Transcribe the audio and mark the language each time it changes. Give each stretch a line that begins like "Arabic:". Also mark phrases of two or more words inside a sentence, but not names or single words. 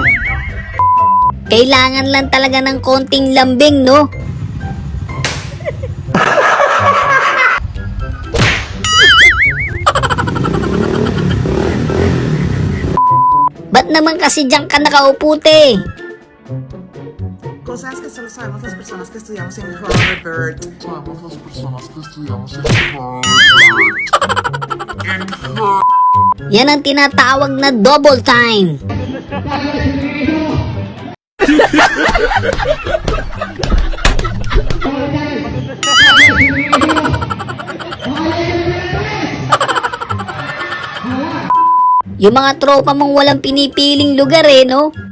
Filipino: Kailangan lang talaga ng konting lambing, no? Ba't naman kasi diyan ka nakaupo, te?
Spanish: Cosas que solo sabemos las personas que estudiamos en Harvard.
Filipino: Yan ang tinatawag na
English: double time.
Filipino: Yung mga tropa mong walang pinipiling lugar eh, no?